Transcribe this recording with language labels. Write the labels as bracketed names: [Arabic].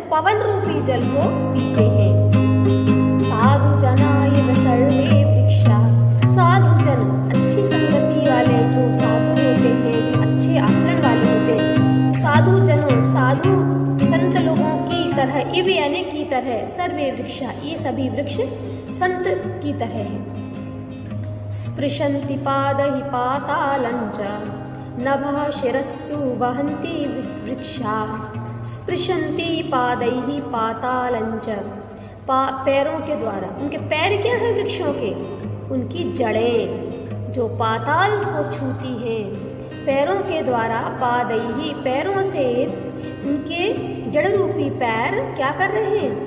[Hindi] पवन रूपी जल को पीते हैं। [Sanskrit] साधु जना एव सर्वे वृक्षा, [Hindi] साधु जन, अच्छी संगति वाले जो साधु होते हैं, जो अच्छे आचरण वाले होते हैं, साधु जनों, साधु संत लोगों की तरह, इव यानी की तरह, सर्वे वृक्षा, ये सभी वृक्ष संत की तरह है। [Sanskrit] स्पृशन्ति पादैः पातालञ्च नभः शिरस्सु वहन्ति वृक्षाः। स्पृशन्ति पादैः पातालञ्च, [Hindi] पैरों के द्वारा, उनके पैर क्या है वृक्षों के? उनकी जड़ें जो पाताल को छूती हैं। पैरों के द्वारा, पादैः, पैरों से उनके जड़ रूपी पैर क्या कर रहे हैं?